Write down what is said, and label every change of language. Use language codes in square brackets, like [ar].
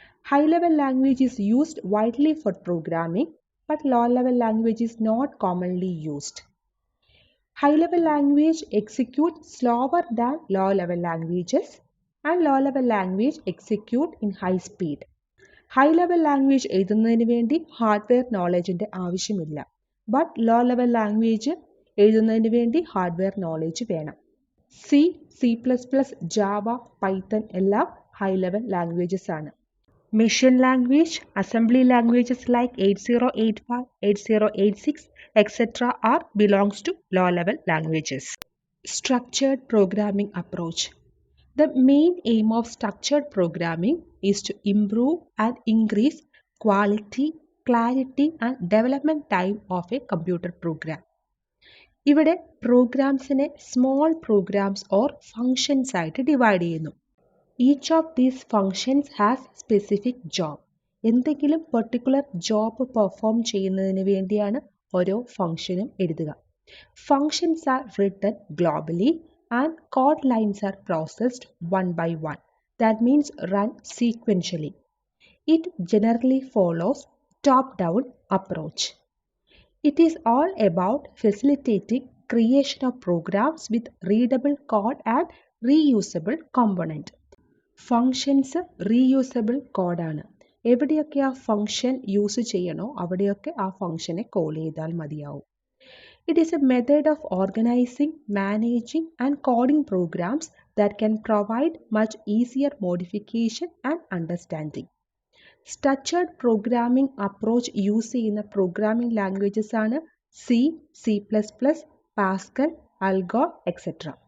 [en] High level language is used widely for programming, but low level language is not commonly used. High-level language execute slower than low-level languages and low-level language execute in high speed. [ml] High-level language എഴുതുന്നതിന് വേണ്ടി hardware നോളജിൻ്റെ ആവശ്യമില്ല. But law-level language എഴുതുന്നതിന് വേണ്ടി hardware knowledge വേണം. C++, Java, Python എല്ലാം high-level languages ആണ്. [en] Machine language, assembly languages like 8085, 8086, etc. are belongs to low-level languages. Structured programming approach. The main aim of structured programming is to improve and increase quality, clarity and development time of a computer program. [ml] ഇവിടെ പ്രോഗ്രാംസിനെ small programmes or functions ആയിട്ട് divide ചെയ്യുന്നു. [en] Each of these functions has specific job. [ml] എന്തെങ്കിലും particular job perform ചെയ്യുന്നതിന് വേണ്ടിയാണ് ഓരോ ഫങ്ഷനും എഴുതുക. [en] Functions are written globally and code lines are processed one by one. that means run sequentially. It generally follows top-down approach. It is all about facilitating creation of programs with readable code and reusable component. [ml] Functions reusable കോഡാണ്. എവിടെയൊക്കെ ആ function use ചെയ്യണോ അവിടെയൊക്കെ ആ ഫങ്ഷനെ call ചെയ്താൽ മതിയാവും. [en] It is a method of organizing, managing and coding programs that can provide much easier modification and understanding. [ml] Structured programming approach use ചെയ്യുന്ന programming languages ആണ് C, C++, Pascal, Algol, etc.